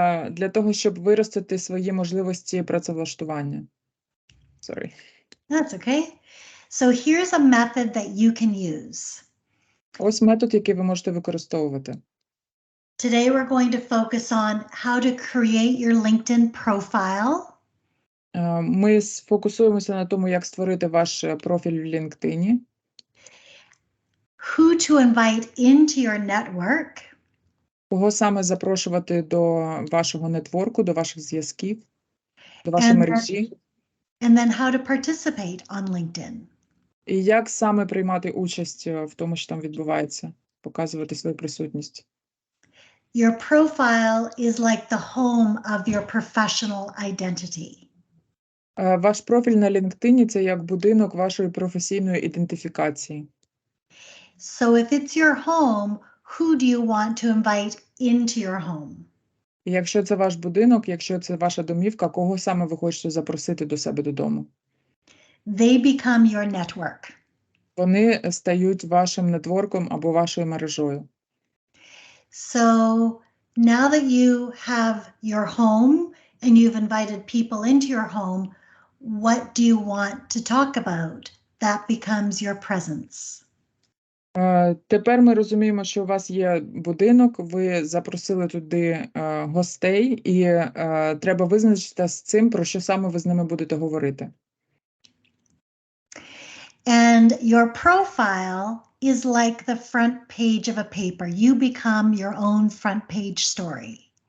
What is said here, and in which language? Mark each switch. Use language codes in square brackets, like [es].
[uk] для того, щоб виростити свої можливості працевлаштування. [en] Sorry. That's okay. So here's a method that you can use. [uk] Ось метод, який ви можете використовувати. [en] Today we're going to focus on how to create your LinkedIn profile. [uk] Ми сфокусуємося на тому, як створити ваш профіль в LinkedIn. [en] Who to invite into your network. [uk] Кого саме запрошувати до вашого нетворку, до ваших зв'язків, до вашої мережі. [en] And then how to participate on LinkedIn. [uk] І як саме приймати участь в тому, що там відбувається, показувати свою присутність. [en] Your profile is like the home of your professional identity. [uk] Ваш профіль на LinkedIn – це як будинок вашої професійної ідентифікації. [en] So if it's your home, who do you want to invite into your home? [uk] І якщо це ваш будинок, якщо це ваша домівка, кого саме ви хочете запросити до себе додому? [en] They become your network. [uk] Вони стають вашим нетворком або вашою мережою. [en] So now that you have your home and you've invited people into your home, what do you want to talk about? That becomes your presence. [uk] Тепер ми розуміємо, що у вас є будинок, ви запросили туди гостей, і треба визначитися з цим, про що саме ви з ними будете говорити. [en] And your profile is like the front page of a paper. You become your own front page story.